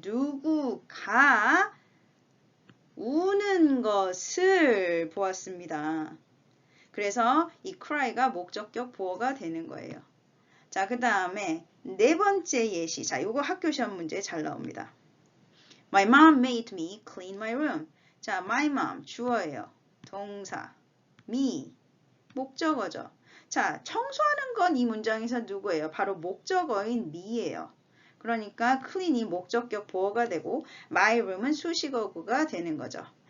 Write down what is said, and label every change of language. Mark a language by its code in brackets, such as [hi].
[ko] 누구가 우는 것을 보았습니다. 그래서 이 cry가 목적격 보어가 되는 거예요. 자, 그 다음에 네 번째 예시. 자, 요거 학교 시험 문제에 잘 나옵니다. [en] My mom made me clean my room. [ko] 자, my mom 주어예요. 동사. me 목적어죠. 자, 청소하는 건 이 문장에서 누구예요? 바로 목적어인 me예요. 그러니까 clean이 목적격 보어가 되고 my room은 수식어구가 되는 거죠.